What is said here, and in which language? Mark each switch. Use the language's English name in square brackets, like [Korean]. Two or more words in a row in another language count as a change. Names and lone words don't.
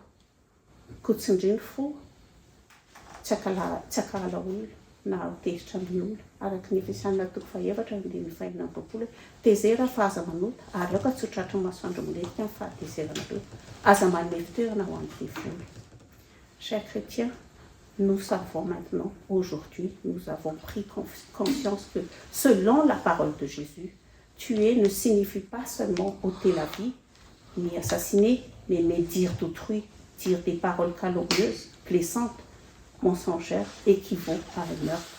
[Malagasy] Kotsindriny fo tsy akala olona na hotezitra amin'ny olona araka ny efesianina toko faha-efatra andininy fahaenina amby roapolo tezera fa aza manota ary aoka tsy ho tratry ny masoandro miletika ny fahatezerana aza manome fitoerana ho amin'ny devoly. [French] Chers chrétiens, nous savons maintenant, aujourd'hui, nous avons pris conscience que selon la parole de Jésus, tuer ne signifie pas seulement ôter la vie, ni assassiner, mais médire d'autrui, dire des paroles calomnieuses, blessantes, mensongères, équivaut à un meurtre.